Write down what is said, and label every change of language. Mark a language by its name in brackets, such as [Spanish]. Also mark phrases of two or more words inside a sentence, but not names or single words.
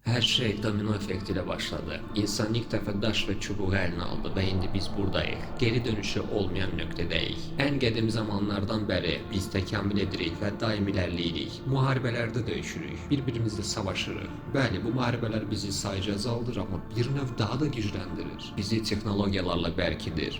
[Turkish] Her şey domino efektiyle başladı. İnsan ilk defa daş ve çubuğu eline aldı ve [Azerbaijani] indi biz buradayıq. Geri dönüşü olmayan nöqtədəyik. Ən qədim zamanlardan bəri biz təkamül edirik və daim ilerləyirik. Müharibələrdə döyüşürük, bir-birimizlə savaşırıq. Bəli, bu müharibələr bizi sayıca azaldır, amma bir növ daha da gücləndirir. Bizi texnologiyalarla bərkidir.